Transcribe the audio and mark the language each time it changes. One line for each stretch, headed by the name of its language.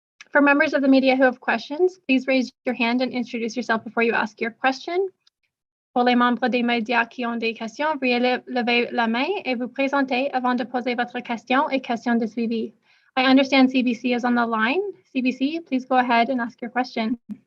English: For members of the media who have questions, please raise your hand and introduce yourself before you ask your question.
French: Pour les membres des médias qui ont des questions, veuillez lever la main et vous présenter avant de poser votre question et question de suivi.
English: I understand CBC is on the line. CBC, please go ahead and ask your question.